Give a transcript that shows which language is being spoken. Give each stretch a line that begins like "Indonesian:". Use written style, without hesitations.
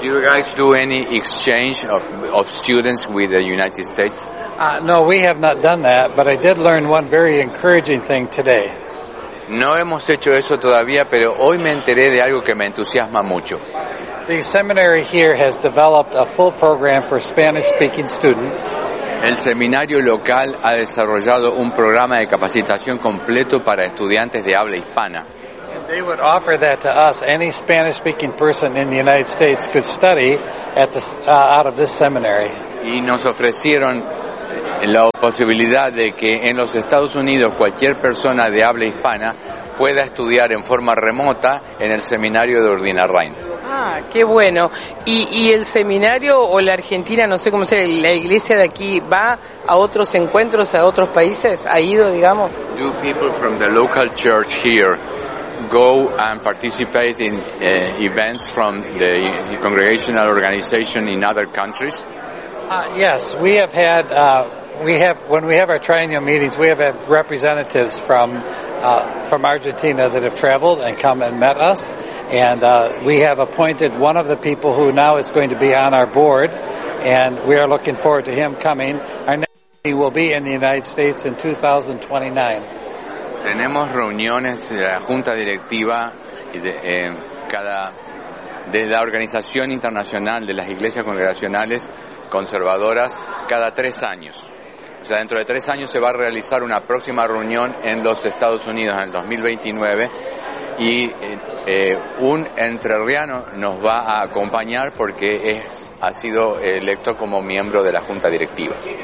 English: Do you guys do any exchange of students with the United States? No, we have not done that, but I did learn one very encouraging thing today.
Spanish: No hemos hecho eso todavía, pero hoy me enteré de algo que me entusiasma mucho.
English: The seminary here has developed a full program for Spanish-speaking students.
Spanish: El seminario local ha desarrollado un programa de capacitación completo para estudiantes de habla hispana.
English: They would offer that to us. Any Spanish-speaking person in the United States could study at the out of this seminary.
Spanish: Y nos ofrecieron la posibilidad de que en los Estados Unidos cualquier persona de habla hispana pueda estudiar en forma remota en el seminario de Urdinarrain. Ah, qué bueno. ¿Y el seminario o la Argentina, no sé cómo se llama, la iglesia de aquí, va a otros encuentros, a otros países? ¿Ha ido, digamos?
English: Do people from the local church here go and participate in events from the congregational organization in other countries? Yes, we have had, when we have our triennial meetings, we have had representatives from Argentina that have traveled and come and met us, and we have appointed one of the people who now is going to be on our board, and we are looking forward to him coming. Our next meeting will be in the United States in 2029.
Spanish: Tenemos reuniones de la junta directiva de la organización internacional de las iglesias congregacionales conservadoras cada 3 años. O sea, dentro de 3 años se va a realizar una próxima reunión en los Estados Unidos en el 2029 y un entrerriano nos va a acompañar porque ha sido electo como miembro de la junta directiva.